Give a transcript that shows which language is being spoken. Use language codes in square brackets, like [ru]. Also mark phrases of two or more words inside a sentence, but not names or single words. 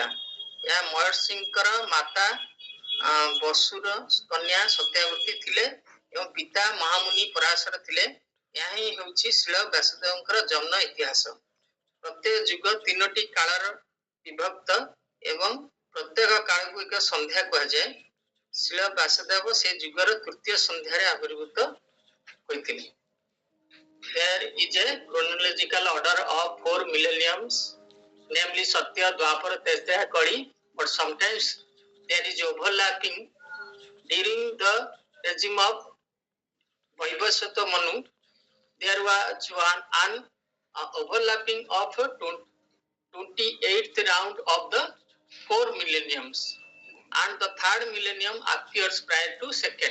[or] ଏହା ମହର୍ଷିଙ୍କର ମାତା ବସୁର କନ୍ୟା ସତ୍ୟାବତୀ ଥିଲେ ଏବଂ ପିତା ମହାମୁନି ପରାଶର ଥିଲେ. ଏହା ହିଁ ହେଉଛି ଶ୍ରୀଳ ବ୍ୟାସଦେବଙ୍କର ଜନ୍ମ ଇତିହାସ. ପ୍ରତ୍ୟେକ ଯୁଗ ତିନୋଟି କାଳର ବିଭକ୍ତ ଏବଂ ପ୍ରତ୍ୟେକ କାଳକୁ ଏକ ସନ୍ଧ୍ୟା କୁହାଯାଏ. ଶ୍ରୀଳ ବ୍ୟାସଦେବ ସେ ଯୁଗର ତୃତୀୟ ସନ୍ଧ୍ୟାରେ ଆବିର୍ଭୂତ ହୋଇଥିଲେ. [en] There is a chronological order of 4 millenniums, namely Satya, Dwapara, Treta, Kali, but sometimes there is overlapping. During the regime of Vaivasvata Manu, there was an overlapping of 28th round of the 4 millenniums, and the third millennium appears prior to second.